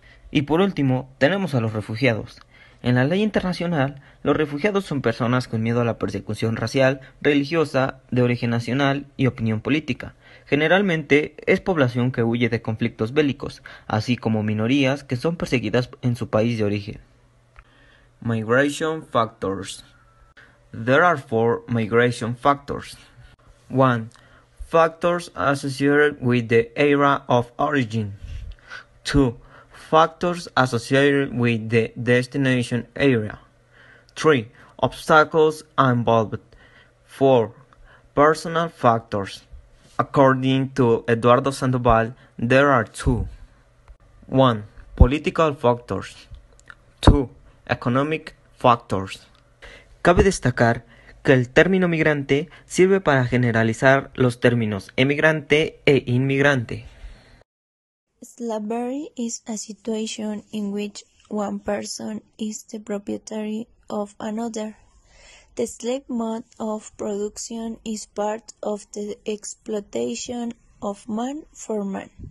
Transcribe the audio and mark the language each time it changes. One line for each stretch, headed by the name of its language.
Spanish: Y por último, tenemos a los refugiados. En la ley internacional, los refugiados son personas con miedo a la persecución racial, religiosa, de origen nacional y opinión política. Generalmente es población que huye de conflictos bélicos, así como minorías que son perseguidas en su país de origen.
English: Migration factors. There are 4 migration factors. 1. Factors associated with the area of origin. 2. Factors associated with the destination area. 3. Obstacles involved. 4. Personal factors. According to Eduardo Sandoval, there are 2. 1. Political factors. 2. Economic factors.
Spanish: Cabe destacar que el término migrante sirve para generalizar los términos emigrante e inmigrante.
English: Slavery is a situation in which one person is the proprietary of another. The slave mode of production is part of the exploitation of man for man.